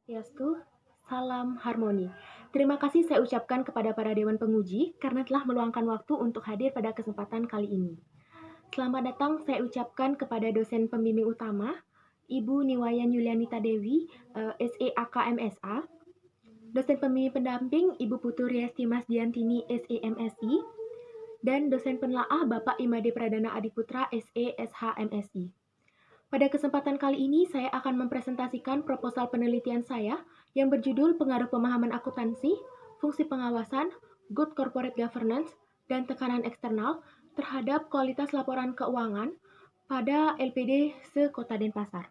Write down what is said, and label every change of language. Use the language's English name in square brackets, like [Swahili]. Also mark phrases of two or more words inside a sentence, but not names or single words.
[Indonesian] Swastiastu, salam harmoni. Terima kasih saya ucapkan kepada para Dewan Penguji karena telah meluangkan waktu untuk hadir pada kesempatan kali ini. Selamat datang saya ucapkan kepada dosen pembimbing utama, Ibu Niwayan Yulianita Dewi, SEAKMSA, dosen pembimbing pendamping Ibu Putu Riasti Masdiantini, SEMSI, dan dosen penelaah Bapak Imade Pradana Adiputra, SESHMSI. Pada kesempatan kali ini, saya akan mempresentasikan proposal penelitian saya yang berjudul Pengaruh Pemahaman Akuntansi, Fungsi Pengawasan, [English] Good Corporate Governance, [Indonesian] dan Tekanan Eksternal terhadap Kualitas Laporan Keuangan pada LPD se-Kota Denpasar.